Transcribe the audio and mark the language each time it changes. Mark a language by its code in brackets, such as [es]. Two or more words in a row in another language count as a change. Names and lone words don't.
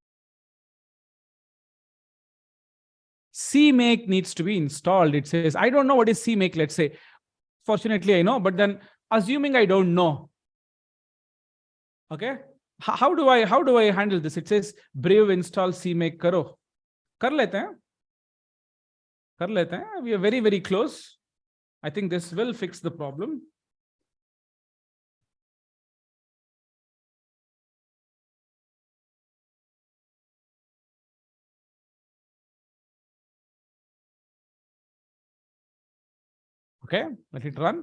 [en] CMake needs to be installed. It says, I don't know what is CMake, let's say. Fortunately, I know, but then assuming I don't know. Okay. How do I handle this? It says brave install CMake [hi] करो। कर लेते हैं. कर लेते हैं. [en] We are very, very close. I think this will fix the problem. Okay, let it run.